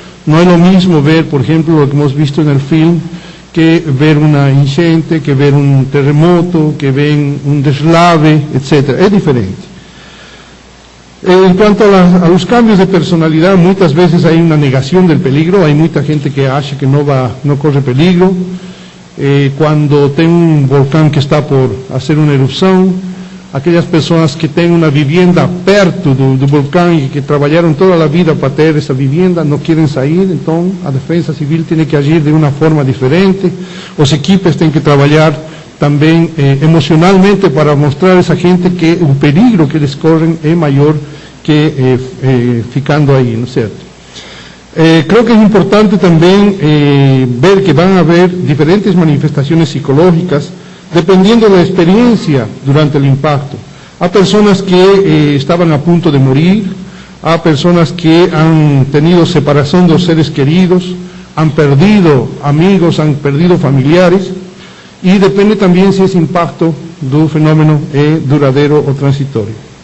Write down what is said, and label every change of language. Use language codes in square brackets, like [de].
[es] No es lo mismo ver, por ejemplo, lo que hemos visto en el film, que ver una enchente, que ver un terremoto, que ver un deslave, etc. Es diferente. En cuanto a los cambios de personalidad, muchas veces hay una negación del peligro, hay mucha gente que [pt] acha [es] que no corre peligro. Cuando tiene un volcán que está por hacer una erupción, [pt] aquelas pessoas que têm uma vivenda perto do vulcão e que trabalharam toda a vida para ter essa vivenda, não querem sair, então a Defesa Civil tem que agir de uma forma diferente, os equipes têm que trabalhar também emocionalmente para mostrar a essa gente que o perigo que eles correm é maior que ficando aí, não é certo? [es] Creo que es importante también ver que van a haber diferentes manifestaciones psicológicas dependiendo de la experiencia durante el impacto. Hay personas que estaban a punto de morir, hay personas que han tenido separación de los seres queridos, han perdido amigos, han perdido familiares, y depende también si ese impacto del fenómeno es duradero o transitorio.